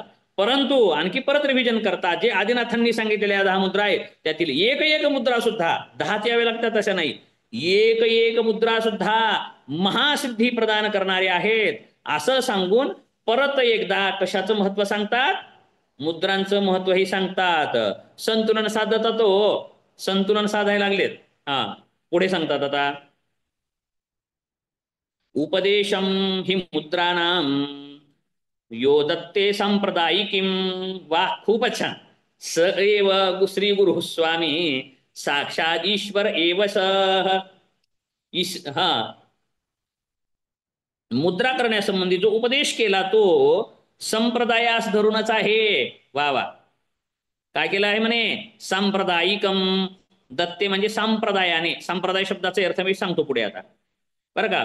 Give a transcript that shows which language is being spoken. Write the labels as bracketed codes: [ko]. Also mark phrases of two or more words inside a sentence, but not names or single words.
[mr] परंतु आणखी परत रिव्हिजन करता जे आदिनाथांनी सांगितलेल्या 10 मुद्रा आहेत त्यातील एक मुद्रा सुद्धा 10 यावे लागतात अशा नाही, एक मुद्रा सुद्धा महासिद्धी प्रदान करणारे आहेत असं सांगून परत एकदा कशाचं महत्व सांगतात, मुद्रांचं महत्वही सांगतात. संतुलन साधतात हो, संतुलन साधायला लागलेत. हा पुढे सांगतात आता, [sa] उपदेशम हि मुद्राणाम यो दत्ते सांप्रदायिकीम. [mr] वाह, खूपच छान. [sa] स एव श्री गुरु स्वामी साक्षात ईश्वर एव स. [mr] हा, मुद्रा करण्यासंबंधी जो उपदेश केला तो संप्रदायास धरूनच आहे. वा वा, काय केलं आहे म्हणे, सांप्रदायिकम. दत्ते म्हणजे संप्रदायाने, संप्रदाय शब्दाचा अर्थ मी सांगतो पुढे आता बरं का.